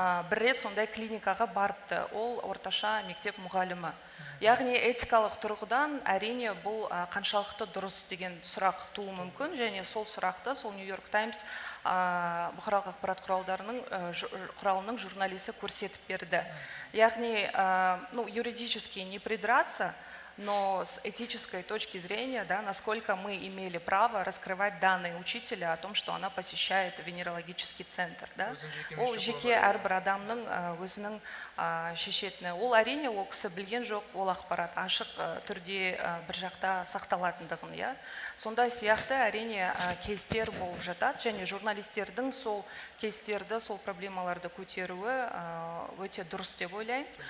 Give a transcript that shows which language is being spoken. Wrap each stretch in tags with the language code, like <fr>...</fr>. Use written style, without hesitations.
<kk>Бір рет сондай клиникаға барыпты, ол орташа мектеп мұғалімі. Яғни этикалық тұрғыдан әрине бұл қаншалықты дұрыс деген сұрақ туы мүмкін, және сол сұрақты сол Нью-Йорк Таймс бұқаралық ақпарат құралының журналисі көрсетіп берді.</kk> <ru>Яғни, юридически не придраться, но с этической точки зрения, насколько мы имели право раскрывать данные учителя о том, что она посещает венерологический центр.</ru> <kk>Ол жеке әрбір адамның өзінің шешетіні. Ол әрине ол кісі білген жоқ, ол ақпарат ашық түрде бір жақта сақталатындығын. Сондай сияқты әрине кейстер болып жатады, және журналистердің сол кейстерді, сол проблемаларды көтеруі өте дұрыс деп ойлаймын.</kk>